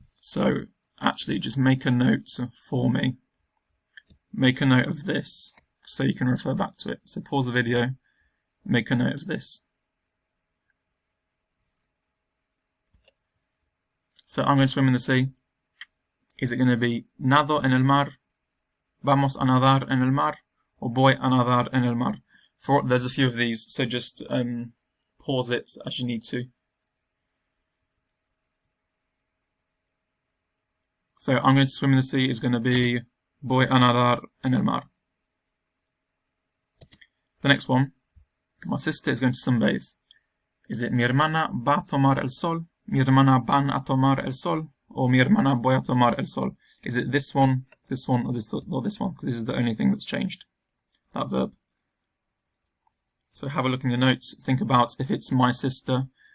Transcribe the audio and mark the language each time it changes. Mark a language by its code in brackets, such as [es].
[en] So, actually just make a note for me. Make a note of this so you can refer back to it. So pause the video, make a note of this. So I'm going to swim in the sea. Is it going to be [es] nado en el mar, vamos a nadar en el mar, or voy a nadar en el mar? [en] There's a few of these, so just pause it as you need to. So I'm going to swim in the sea is going to be [es] voy a nadar en el mar. [en] The next one, my sister is going to sunbathe. Is it [es] mi hermana va a tomar el sol, mi hermana van a tomar el sol, or mi hermana voy a tomar el sol? [en] Is it this one, or this one? Because this is the only thing that's changed, that verb. So have a look in your notes, think about if it's my sister,